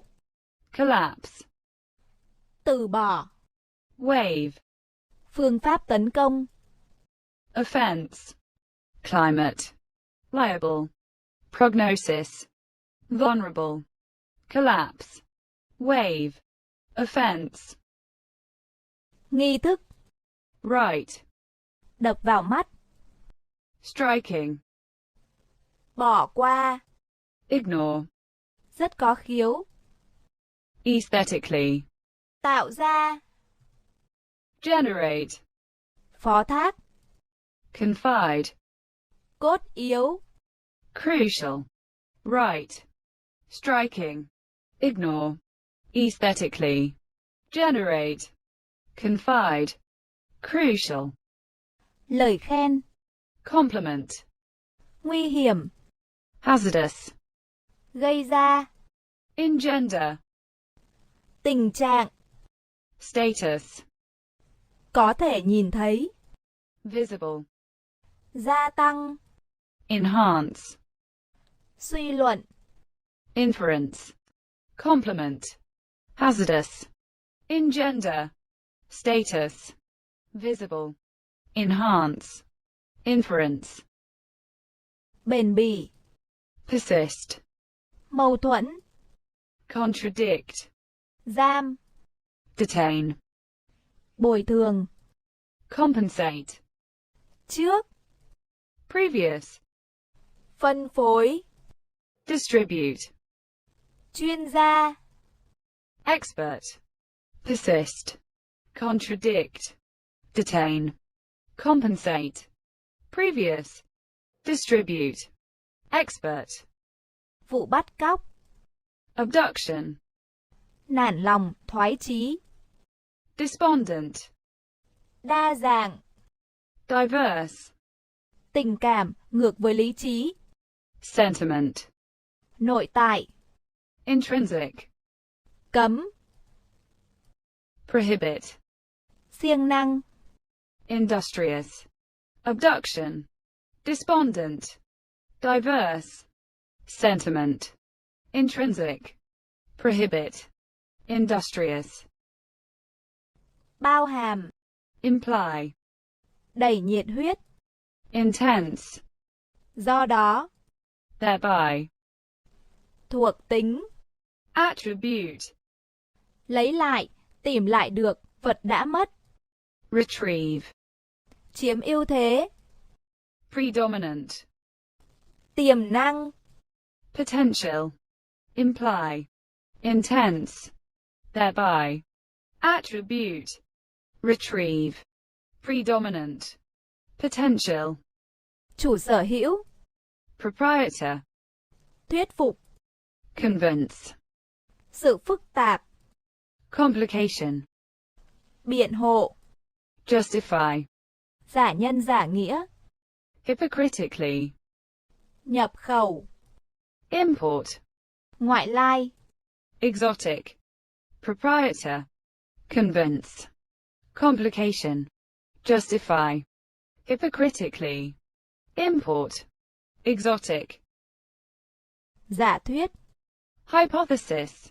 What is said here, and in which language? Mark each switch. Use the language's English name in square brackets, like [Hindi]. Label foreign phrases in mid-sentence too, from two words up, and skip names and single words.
[English] collapse, [Vietnamese] từ bỏ, [English] wave, [Vietnamese] phương pháp tấn công, [English] offense, climate, liable, prognosis, vulnerable, collapse, wave, offense, [Vietnamese] nghi thức, [English] right, [Vietnamese] đập vào mắt, [English] striking, [Vietnamese] bỏ qua, [English] ignore, [Vietnamese] rất có khiếu, [English] aesthetically, [Vietnamese] tạo ra, [English] generate, [Vietnamese] phó thác, [English] confide, [Vietnamese] cốt yếu, [English] crucial, right, striking, ignore, aesthetically, generate, confide, crucial, [Vietnamese] lời khen, [English] compliment, [Vietnamese] nguy hiểm, [English] hazardous, [Vietnamese] gây ra, [English] engender, [Vietnamese] tình trạng, [English] status, [Vietnamese] có thể nhìn thấy, [English] visible, [Vietnamese] gia tăng, [English] enhance, [Vietnamese] suy luận, [English] inference, complement, hazardous, engender, status, visible, enhance, inference, [Vietnamese] bền bỉ, [English] persist, [Vietnamese] mâu thuẫn, [English] contradict, [Vietnamese] giam, [English] detain, [Vietnamese] bồi thường, [English] compensate, [Vietnamese] trước, [English] previous, [Vietnamese] phân phối, [English] distribute, [Vietnamese] chuyên gia, [English] expert, persist, contradict, detain, compensate, previous, distribute, expert, [Vietnamese] vụ bắt cóc, [English] abduction, [Vietnamese] nản lòng, thoái chí, [English] despondent, [Vietnamese] đa dạng, [English] diverse, [Vietnamese] tình cảm, ngược với lý trí, [English] sentiment, [Vietnamese] nội tại, [English] intrinsic, [Vietnamese] cấm, [English] prohibit, [Vietnamese] siêng năng, [English] industrious, abduction, despondent, diverse, sentiment, intrinsic, prohibit, industrious, [Vietnamese] bao hàm, [English] imply, [Vietnamese] đầy nhiệt huyết, [English] intense, [Vietnamese] do đó, [English] thereby, [Vietnamese] thuộc tính, [English] attribute, [Vietnamese] lấy lại, tìm lại được, vật đã mất, [English] retrieve, [Vietnamese] chiếm ưu thế, [English] predominant, [Vietnamese] tiềm năng, [English] potential, imply, intense, thereby, attribute, retrieve, predominant, potential, [Vietnamese] chủ sở hữu, [English] proprietor, [Vietnamese] thuyết phục, [English] convince, [Vietnamese] sự phức tạp, [English] complication, [Vietnamese] biện hộ, [English] justify, [Vietnamese] giả nhân giả nghĩa, [English] hypocritically, [Vietnamese] nhập khẩu, [English] import, [Vietnamese] ngoại lai, [English] exotic, proprietor, convince, complication, justify, hypocritically, import, exotic, [Vietnamese] giả thuyết, [English] hypothesis,